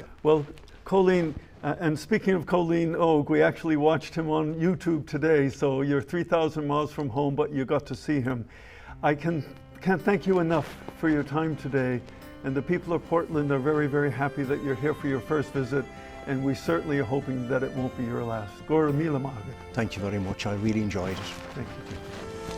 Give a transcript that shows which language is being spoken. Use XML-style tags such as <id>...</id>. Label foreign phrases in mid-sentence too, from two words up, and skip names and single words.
<en>Well, Cóilín, and speaking of Cóilín Ó, we actually watched him on YouTube today, so you're 3,000 miles from home, but you got to see him. I can't thank you enough for your time today, and the people of Portland are very, very happy that you're here for your first visit, and we certainly are hoping that it won't be your last.</en> <ga>Gora míle maith.</ga> <en>Thank you very much. I really enjoyed it. Thank you.</en>